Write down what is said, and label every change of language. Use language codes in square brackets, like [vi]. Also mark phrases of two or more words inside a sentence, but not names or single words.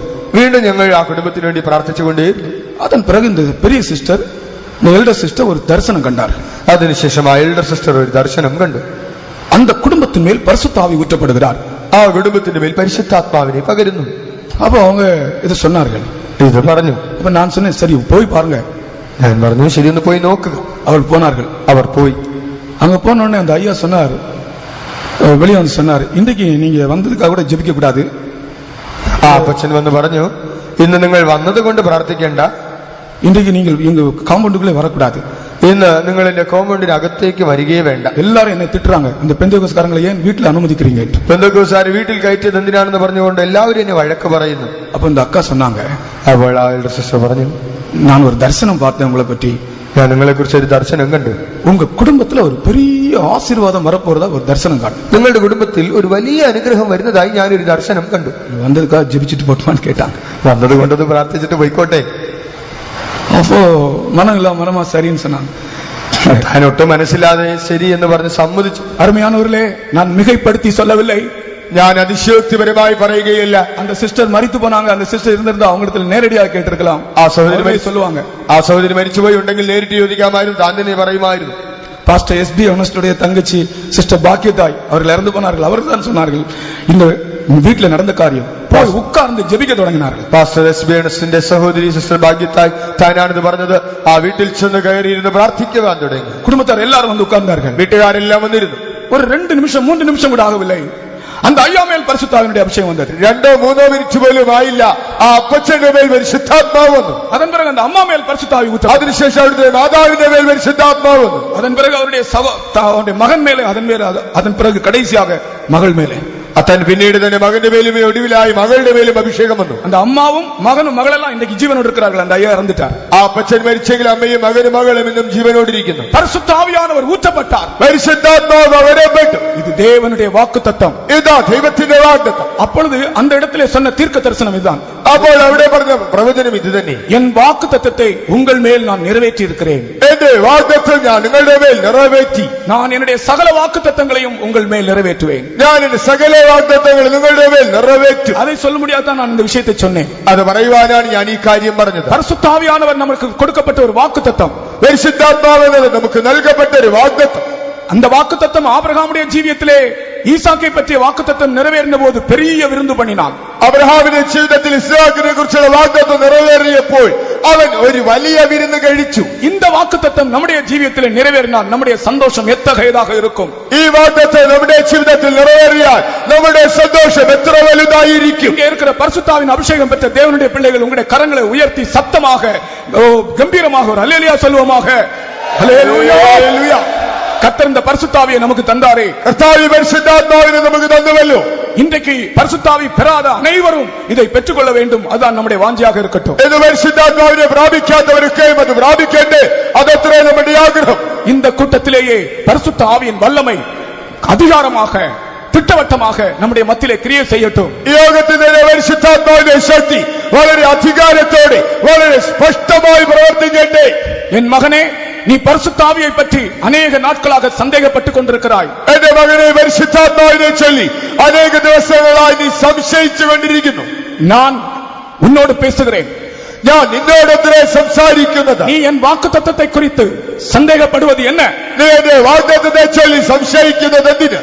[ml] വീണ്ടും ഞങ്ങൾ ആ കുടുംബത്തിന് വേണ്ടി പ്രാർത്ഥിച്ചുകൊണ്ടേയിരുന്നു. [ta] அதன் பிறகு இந்த பெரிய சிஸ்டர், இந்த [en] elder sister [ta] ஒரு தரிசனம் கண்டார். [ml] അതിനുശേഷം ആ [en] elder sister [ml] ഒരു ദർശനം കണ്ടു. [ta] அந்த குடும்பத்தின் மேல் பரிசுத்த ஆவி ஊற்றப்படுகிறார். [ml] ആ കുടുംബത്തിന്റെ മേൽ പരിശുദ്ധാത്മാവിനെ പകരുന്നു. [ta] அப்போ அவங்க இது சொன்னார்கள். [ml] ഇത് പറഞ്ഞു. [ta] அப்ப நான் சொன்னேன், சரி போய் பாருங்க. [ml] ഞാൻ പറഞ്ഞു, ശരി, ഒന്ന് പോയി നോക്കുക. [ta] அவள் போனார்கள். [ml] അവർ പോയി. [ta] அங்க போன உடனே அந்த ஐயா சொன்னார், வெளியே வந்து சொன்னார், இன்றைக்கு நீங்க வந்ததுக்காக கூட ஜெபிக்க கூடாது. [ml] ആ അപ്പച്ചൻ വന്ന് പറഞ്ഞു, ഇന്ന് നിങ്ങൾ വന്നത് കൊണ്ട് പ്രാർത്ഥിക്കേണ്ട, [ta] இன்றைக்கு நீங்கள் எங்க காம்பவுண்டுக்குள்ளே வரக்கூடாது, [ml] ഇന്ന് നിങ്ങൾ എന്റെ കോമ്പൗണ്ടിന് അകത്തേക്ക് വരികയേ വേണ്ട. [ta] எல்லாரும் என்னை திட்டுறாங்க, இந்த பெந்தேகோஸ்துக்காரங்களை ஏன் வீட்டில் அனுமதிக்கிறீங்க? [ml] പെന്തക്കോസ്തുകാരെ വീട്ടിൽ കയറ്റിയത് എന്തിനാണെന്ന് പറഞ്ഞുകൊണ്ട് എല്ലാവരും എന്നെ വഴക്ക് പറയുന്നു. [ta] அப்ப இந்த அக்கா சொன்னாங்க, [ml] അപ്പോൾ ആ [en] elder sister [ml] പറഞ്ഞു, [ta] நான் ஒரு தரிசனம் பார்த்தேன் உங்களை பற்றி, [ml] ഞാൻ നിങ്ങളെ കുറിച്ച് ഒരു ദർശനം കണ്ടു. [ta] உங்க குடும்பத்துல ஒரு பெரிய ஆசீர்வாதம் வரப்போறதா ஒரு தரிசனம் காட்டு. [ml] നിങ്ങളുടെ കുടുംബത്തിൽ ഒരു വലിയ അനുഗ്രഹം വരുന്നതായി ഞാനൊരു ദർശനം കണ്ടു. [ta] வந்ததுக்காக ஜெபிச்சுட்டு போட்டுமான்னு கேட்டாங்க. [ml] വന്നത് കൊണ്ടത് പ്രാർത്ഥിച്ചിട്ട് പോയിക്കോട്ടെ. [ta] அப்போ மனம் இல்லாம மனமா சரின்னு சொன்னாங்க. [ml] ഞാൻ ഒട്ടും മനസ്സില്ലാതെ ശരി എന്ന് പറഞ്ഞ് സമ്മതിച്ചു. [ta] அருமையானவர்களே, நான் மிகைப்படுத்தி சொல்லவில்லை, [ml] ഞാൻ അതിശയോക്തിപരമായി പറയുകയില്ല. [ta] அந்த சிஸ்டர் மரித்து போனாங்க, அந்த சிஸ்டர் இருந்திருந்தா அவங்களிடத்தில் நேரடியாக கேட்டிருக்கலாம். [ml] ആ സഹോദരി [ta] அவர்களே சொல்லுவாங்க. [ml] ആ സഹോദരി മരിച്ചുപോയി ഉണ്ടെങ്കിൽ നേരിട്ട് ചോദിക്കാമായിരുന്നു, താൻ തന്നെ പറയുമായിരുന്നു. [ta] பாஸ்டர் எஸ்பி அனஸ்டுடைய தங்கச்சி சிஸ்டர் பாக்கியதாய் அவர்கள் இறந்து போனார்கள். அவர்கள் தான் சொன்னார்கள், இந்த வீட்டில் நடந்த காரியம், போய் உட்கார்ந்து ஜெபிக்க தொடங்கினார்கள். [ml] പാസ്റ്റർ എസ് ബി എണസിന്റെ സഹോദരി സിസ്റ്റർ ഭാഗ്യത്തായി താനാണിത് പറഞ്ഞത്. ആ വീട്ടിൽ ചെന്ന് കയറിയിരുന്ന് പ്രാർത്ഥിക്കുവാൻ തുടങ്ങി. [ta] குடும்பத்தார் எல்லாரும் வந்து உட்கார்ந்தார்கள். [ml] വീട്ടുകാരെല്ലാം വന്നിരുന്നു. [ta] ஒரு 2 நிமிஷம் 3 நிமிஷம் கூட ஆகவில்லை, அந்த ஐயா மேல் பரிசுத்தாவினுடைய அபிஷேகம் வந்தது. [ml] 2-3 മിനിറ്റ് പോലും ആയില്ല, ആ അപ്പച്ചന്റെ മേൽ പരിശുദ്ധാത്മാവ് വന്നു. [ta] அதன் பிறகு அந்த அம்மா மேல் பரிசுத்தாவி ஊற்றப்பட்டது. [ml] അതിനുശേഷം അവിടുത്തെ മാതാവിന്റെ മേൽ പരിശുദ്ധാത്മാവ് വന്നു. [ta] அதன் பிறகு அவருடைய மகன் மேலே, அதன் பிறகு கடைசியாக மகள் மேலே, [ml] അത്തൻ പിന്നീട് തന്നെ മകന്റെ മേലും ഒടുവിലായി മകളുടെ മേലും അഭിഷേകം വന്നു. [ta] அந்த அம்மாவும் மகனும் மகளெல்லாம் இன்னைக்கு ஜீவனோடு இருக்கிறார்கள். அந்த ஐயா இறந்துட்டார். [ml] ആ അപ്പച്ചൻ മരിച്ചെങ്കിൽ അമ്മയും മകനും മകളും ഇന്നും ജീവനോടിരിക്കുന്നു. [ta] பரிசுத்த ஆவியானவர் ஊற்றப்பட்டார். [ml] പരിശുദ്ധാത്മാവ് അവരപ്പെട്ടു. [ta] இது தேவனுடைய வாக்குத்தத்தம். [ml] ഇതാ ദൈവത്തിന്റെ വാഗ്ദത്തം. [ta] அப்பொழுது அந்த இடத்திலே சொன்ன தீர்க்க தரிசனம் இதுதான். [ml] അപ്പോൾ അവിടെ പറഞ്ഞ പ്രവചനം ഇത് തന്നെ. [ta] என் வாக்குத்தத்தத்தை உங்கள் மேல் நான் நிறைவேற்றி இருக்கிறேன். [ml] എന്റെ വാഗ്ദത്തം ഞാൻ നിങ്ങളുടെ മേൽ നിറവേറ്റി. [ta] நான் என்னுடைய சகல வாக்குத்தத்தங்களையும் உங்கள் மேல் நிறைவேற்றுவேன். [ml] ഞാൻ എന്റെ സകല വാഗ്ദത്തങ്ങൾ നിങ്ങളുടെ മേൽ നിറവേറ്റും. [ta] அதை சொல்ல முடியாதான் நான் இந்த விஷயத்தை சொன்னேன். [ml] അത് പറയുവാനാണ് ഞാൻ ഈ കാര്യം പറഞ്ഞത്. [ta] பரிசுத்த ஆவியானவர் நமக்கு கொடுக்கப்பட்ட ஒரு வாக்குத்தத்தம். [ml] പരിശുദ്ധാത്മാവ് എന്നത് നമുക്ക് നൽകപ്പെട്ട ഒരു വാഗ്ദത്തം. [ta] அந்த வாக்குத்தத்தம் ஆபிரகாமுடைய ஜீவியத்திலே ஈசாக்கை பற்றிய வாக்குத்தத்தம் நிறைவேறின போது பெரிய விருந்து பண்ணினான். [ml] അബ്രഹാമിന്റെ ജീവിതത്തിൽ ഇസ്ഹാക്കിനെ കുറിച്ചുള്ള വാഗ്ദത്തം നിറവേറിയപ്പോൾ അവൻ ഒരു വലിയ വിരുന്ന് കഴിച്ചു. [ta] இந்த வாக்குத்தத்தம் நம்முடைய ஜீவியத்திலே நிறைவேறினால் நம்முடைய சந்தோஷம் எத்தகையதாக இருக்கும். [ml] ഈ വാഗ്ദത്തം നമ്മുടെ ജീവിതത്തിൽ നിറവേറിയാൽ നമ്മുടെ സന്തോഷം എത്ര വലുതായിരിക്കും. [ta] இங்கே இருக்கிற பரிசுத்தாவின் அபிஷேகம் பெற்ற தேவனுடைய பிள்ளைகள் உங்களுடைய கரங்களை உயர்த்தி சத்தமாக கம்பீரமாக ஒரு அல்லேலூயா சொல்லுவோமாக. அல்லேலூயா. கர்த்தர் இந்த பரிசுத்தாவியை நமக்கு தந்தாரே. [ml] കർത്താവ് പരിശുദ്ധാത്മാവിനെ നമുക്ക് തന്നുവല്ലോ. [ta] இன்றைக்கு பரிசுத்தாவி பெறாத அனைவரும் இதை பெற்றுக்கொள்ள வேண்டும். அதுதான் நம்முடைய வாஞ்சியாக இருக்கட்டும். [ml] ഇത് പരിശുദ്ധാത്മാവിനെ പ്രാപിക്കാത്തവരൊക്കെയും അത് പ്രാപിക്കട്ടെ. അതത്രേ നമ്മുടെ ആഗ്രഹം. [ta] இந்த கூட்டத்திலேயே பரிசுத்த ஆவியின் வல்லமை அதிகாரமாக திட்டவட்டமாக நம்முடைய மத்தியிலே கிரியை செய்யட்டும். [ml] ഈ യോഗത്തിന്റെ പരിശുദ്ധാത്മാവിന്റെ ശക്തി വളരെ അധികാരത്തോടെ വളരെ സ്പഷ്ടമായി പ്രവർത്തിക്കട്ടെ. [ta] என் மகனே, நீ பரிசுத்த ஆவியை பற்றி அநேக நாட்களாக சந்தேகப்பட்டுக் கொண்டிருக்கிறாய். [ml] എന്റെ മകനെ പരിശുദ്ധാത്മാവിനെ ചൊല്ലി അനേക ദിവസങ്ങളായി നീ സംശയിച്ചു കൊണ്ടിരിക്കുന്നു. [ta] நான் உன்னோடு பேசுகிறேன். [ml] ഞാൻ നിന്നോടെതിരെ സംസാരിക്കുന്നത്. [ta] நீ என் வாக்குத்தத்தத்தை குறித்து சந்தேகப்படுவது என்ன? [ml] നീ എന്റെ വാഗ്ദത്തത്തെ ചൊല്ലി സംശയിക്കുന്നത് എന്തിന്?